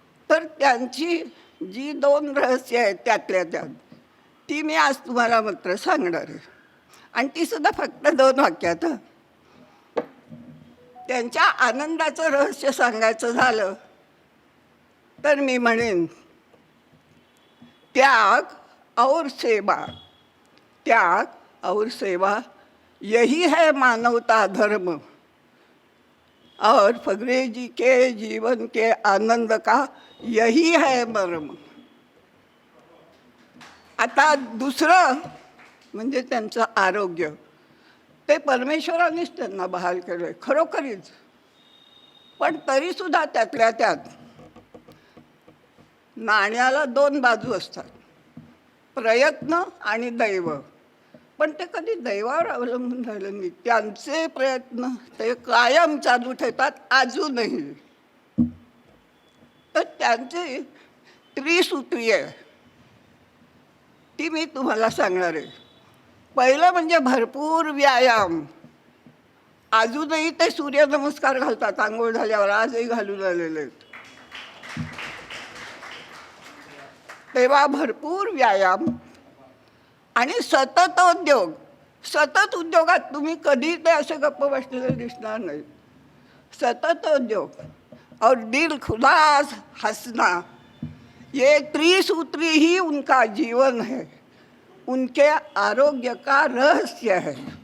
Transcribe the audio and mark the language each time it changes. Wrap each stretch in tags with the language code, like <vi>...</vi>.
<mr>तर त्यांची जी 2 रहस्य आहेत त्यातल्या त्यात ती मी आज तुम्हाला मात्र सांगणार आहे. आणि ती सुद्धा फक्त 2 वाक्यात. त्यांच्या आनंदाचं रहस्य सांगायचं झालं तर मी म्हणेन</mr> <hi>त्याग और सेवा. त्याग और सेवा यही है मानवता धर्म और फगरे जी के जीवन के आनंद का यही है मर्म.</hi> <mr>आता दुसरं म्हणजे त्यांचं आरोग्य. ते परमेश्वरानेच त्यांना बहाल केलं आहे खरोखरीच. पण तरीसुद्धा त्यातल्या त्यात नाण्याला 2 बाजू असतात, प्रयत्न आणि दैव. पण ते कधी दैवावर अवलंबून राहिलं नाही. त्यांचे प्रयत्न ते कायम चालू ठेवतात अजूनही. तर त्यांची त्रिसूत्री आहे ती मी तुम्हाला सांगणार आहे. पहिलं म्हणजे भरपूर व्यायाम. अजूनही ते सूर्यनमस्कार घालतात आंघोळ झाल्यावर, आजही घालून आलेले आहेत. तेव्हा भरपूर व्यायाम आणि सतत उद्योग. सतत उद्योगात तुम्ही कधी ते असे गप्प बसलेले दिसणार नाही.</mr> <hi>सतत उद्योग और दिल खुला हंसना, ये त्रिसूत्री ही उनका जीवन है, उनके आरोग्य का रहस्य है.</hi>